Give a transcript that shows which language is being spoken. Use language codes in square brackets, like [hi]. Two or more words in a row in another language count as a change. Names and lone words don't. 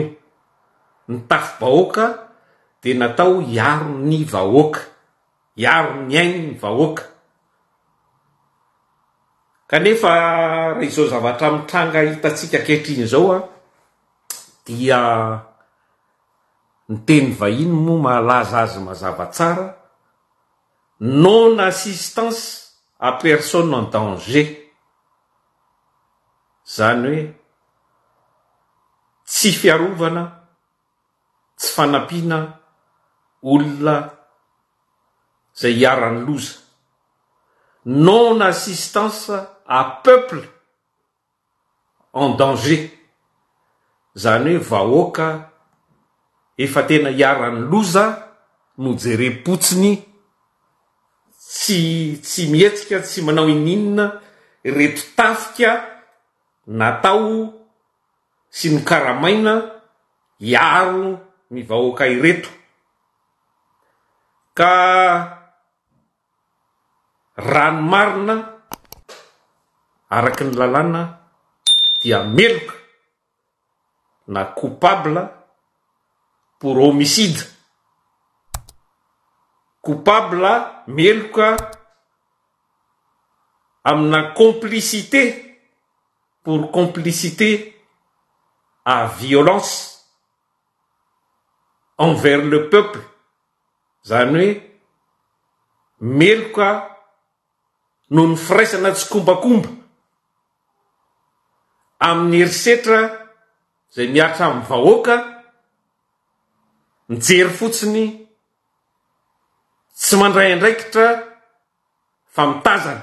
[mg] Ny tafy-bahoaka dia natao hiaro ny vahoaka, hiaro ny ain'ny vahoaka. Kanefa raha izao zavatra mitranga hitatsika ankehitriny zao a, dia ny teny vahiny moa malaza azy mazava tsara: [fr] non assistance à personne en danger. [mg] Zany hoe tsy fiarovana, tsy fanampiana olona zay hiarany loza. [fr] Non assistance à peuple en danger. [mg] Zany hoe vahoaka efa tena hiarany loza no jerem-potsiny, tsy mihetsika, tsy manao ininina reto tafika natao sy ny karamaina hiaro ny vahoaka ireto. Ka rano marina araky ny lalàna dia meloka na [fr] coupable pour homicide. coupable [mg] meloka amina [fr] complicité pour complicité à violence envers le peuple. [mg] Zany hoe meloka no ny firaisana tsy kombakomba amin'ny herisetra zay miatra amin'ny vahoaka mijery fotsiny tsy mandray andraikitra fa mitazana.